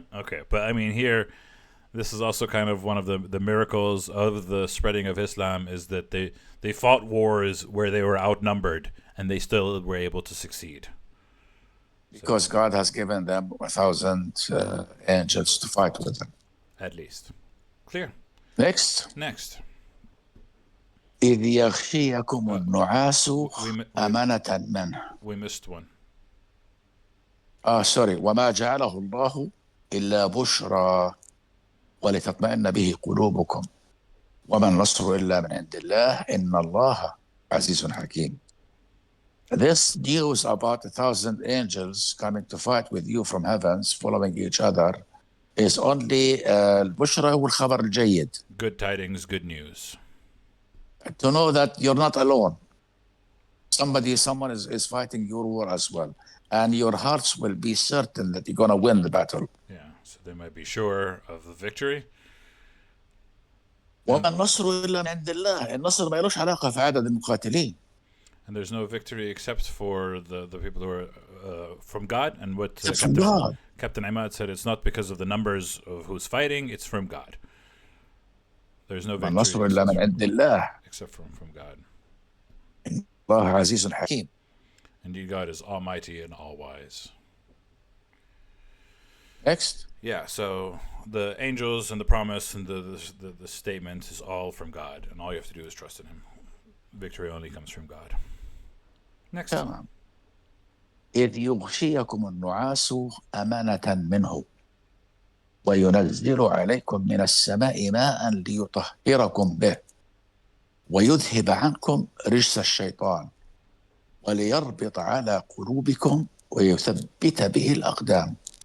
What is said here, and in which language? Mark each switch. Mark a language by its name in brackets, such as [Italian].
[English] Okay, but I mean here, this is also kind of one of the miracles of the spreading of Islam, is that they fought wars where they were outnumbered and they still were able to succeed. Because God has given them 1,000 angels to fight with them. At least. Clear. Next. [Arabic] إذ يغشيكم النعاس أمانة منه. [English] We missed one. Sorry. [Arabic] وما جعله الله إلا بشرى ولتطمئن به قلوبكم وما النصر إلا من عند الله إن الله عزيز حكيم. [English] This news about 1,000 angels coming to fight with you from heavens, following each other, is only [Arabic] البشرى والخبر الجيد. [English] Good tidings, good news. To know that you're not alone. Someone is fighting your war as well. And your hearts will be certain that you're going to win the battle. Yeah, so they might be sure of the victory. [Arabic] وما النصر إلا من عند الله. النصر ما لهش علاقة في عدد المقاتلين. [English] And there's no victory except for the people who are from God. And what Captain Imad said, it's not because of the numbers of who's fighting, it's from God. There's no victory except from God. [Arabic] الله عزيز حكيم. [English] Indeed, God is almighty and all-wise. Next. Yeah, so the angels and the promise and the statement is all from God, and all you have to do is trust in Him. Victory only comes from God. Next. [Arabic] تمام. إذ يغشيكم النعاس أمانة منه. وينزل عليكم من السماء ماء ليطهركم به ويذهب عنكم رجس الشيطان وليربط على قلوبكم ويثبت به الأقدام.